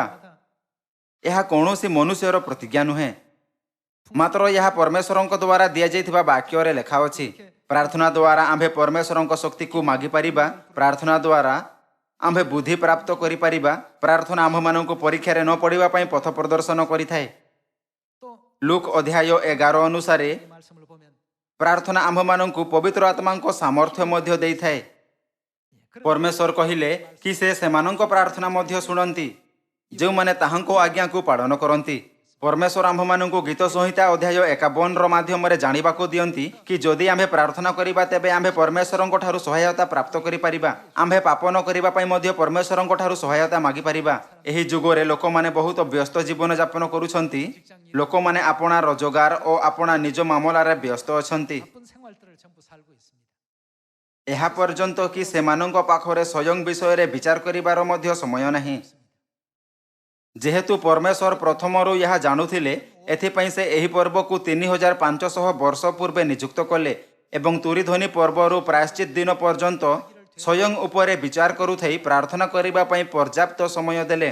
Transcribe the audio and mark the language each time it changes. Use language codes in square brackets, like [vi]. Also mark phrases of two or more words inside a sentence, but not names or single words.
[or] ଏହା କୌଣସି ମନୁଷ୍ୟର ପ୍ରତିଜ୍ଞା ନୁହେଁ, ମାତ୍ର ଏହା ପରମେଶ୍ୱରଙ୍କ ଦ୍ୱାରା ଦିଆଯାଇଥିବା ବାକ୍ୟରେ ଲେଖା ଅଛି। ପ୍ରାର୍ଥନା ଦ୍ୱାରା ଆମ୍ଭେ ପରମେଶ୍ୱରଙ୍କ ଶକ୍ତିକୁ ମାଗିପାରିବା। ପ୍ରାର୍ଥନା ଦ୍ୱାରା ଆମ୍ଭେ ବୁଦ୍ଧି ପ୍ରାପ୍ତ କରିପାରିବା। ପ୍ରାର୍ଥନା ଆମ୍ଭମାନଙ୍କୁ ପରୀକ୍ଷାରେ ନ ପଡ଼ିବା ପାଇଁ ପଥ ପ୍ରଦର୍ଶନ କରିଥାଏ। [ko] 또 [or] ଲୁକ୍ ଅଧ୍ୟାୟ 11 ଅନୁସାରେ [ko] 이 말씀을 보면 [or] ପ୍ରାର୍ଥନା ଆମ୍ଭମାନଙ୍କୁ ପବିତ୍ର ଆତ୍ମାଙ୍କ ସାମର୍ଥ୍ୟ ମଧ୍ୟ ଦେଇଥାଏ। ପରମେଶ୍ୱର କହିଲେ କି ସେ ସେମାନଙ୍କ ପ୍ରାର୍ଥନା ମଧ୍ୟ ଶୁଣନ୍ତି ଯେଉଁମାନେ ତାହାଙ୍କ ଆଜ୍ଞାକୁ ପାଳନ କରନ୍ତି। ପରମେଶ୍ୱର ଆମ୍ଭମାନଙ୍କୁ ଗୀତ ସଂହିତା ଅଧ୍ୟାୟ 51ର ମାଧ୍ୟମରେ ଜାଣିବାକୁ ଦିଅନ୍ତି କି ଯଦି ଆମ୍ଭେ ପ୍ରାର୍ଥନା କରିବା, ତେବେ ଆମ୍ଭେ ପରମେଶ୍ୱରଙ୍କ ଠାରୁ ସହାୟତା ପ୍ରାପ୍ତ କରିପାରିବା। ଆମ୍ଭେ ପାପ ନ କରିବା ପାଇଁ ମଧ୍ୟ ପରମେଶ୍ୱରଙ୍କ ଠାରୁ ସହାୟତା ମାଗିପାରିବା। ଏହି ଯୁଗରେ ଲୋକମାନେ ବହୁତ ବ୍ୟସ୍ତ ଜୀବନଯାପନ କରୁଛନ୍ତି। ଲୋକମାନେ ଆପଣା ରୋଜଗାର ଓ ଆପଣା ନିଜ ମାମଲାରେ ବ୍ୟସ୍ତ ଅଛନ୍ତି। [ko] 바쁜 생활들을 전부 살고 있습니다. [or] ଏହା ପର୍ଯ୍ୟନ୍ତ କି ସେମାନଙ୍କ ପାଖରେ ସ୍ୱୟଂ ବିଷୟରେ ବିଚାର କରିବାର ମଧ୍ୟ ସମୟ ନାହିଁ। ଯେହେତୁ ପରମେଶ୍ୱର ପ୍ରଥମରୁ ଏହା ଜାଣୁଥିଲେ, ଏଥିପାଇଁ ସେ ଏହି ପର୍ବକୁ 3500 ବର୍ଷ ପୂର୍ବେ ନିଯୁକ୍ତ କଲେ ଏବଂ ତୁରିଧ୍ୱନି ପର୍ବରୁ ପ୍ରାୟଶ୍ଚିତ ଦିନ ପର୍ଯ୍ୟନ୍ତ ସ୍ୱୟଂ ଉପରେ ବିଚାର କରୁଥାଇ ପ୍ରାର୍ଥନା କରିବା ପାଇଁ ପର୍ଯ୍ୟାପ୍ତ ସମୟ ଦେଲେ।